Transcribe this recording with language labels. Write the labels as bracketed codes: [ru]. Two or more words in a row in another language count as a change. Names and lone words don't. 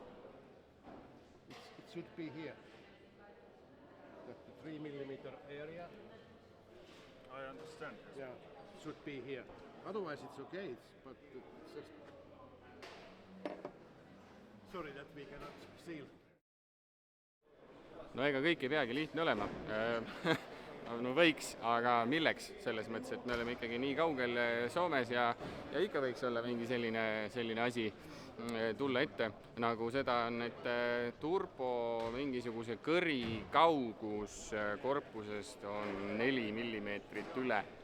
[en] It should be here. The 3 millimeter area. I understand. Yeah, should be here. Otherwise it's okay, but it's just... Sorry that we cannot seal. [et] No ega kõik ei peagi lihtne olema. No võiks, aga milleks selles mõttes, et me oleme ikkagi nii kaugel Soomes ja ikka võiks olla mingi selline asi tulla ette, nagu seda on, et turbo mingisuguse kõri kaugus korpusest on 4 millimeetrit üle.